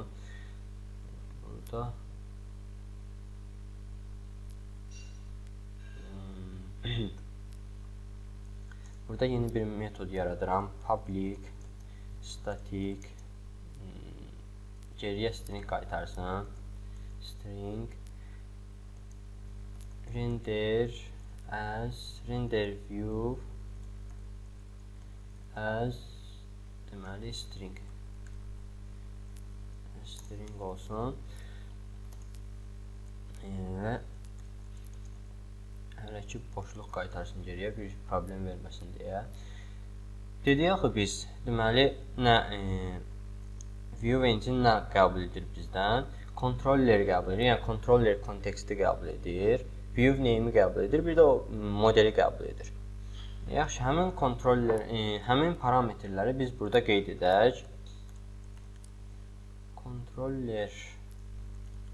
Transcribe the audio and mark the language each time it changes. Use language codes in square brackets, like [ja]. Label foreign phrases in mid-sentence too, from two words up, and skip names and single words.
[az] Burada burada yeni bir metod yaradıram. [en] Public static [az] geriyə string qaytarsın. [en] String render view as [az] deməli string olsun və hələ ki boşluq qaytarsın geriyə, bir problem verməsin deyə. Dedik axı biz deməli [en] view engine [az] nə qəbul edir bizdən? Controller qəbul edir, yəni controller konteksti qəbul edir, [en] view name'i [az] qəbul edir, bir də o modeli qəbul edir. Yaxşı, həmin parametrləri biz burada qeyd edək. Controller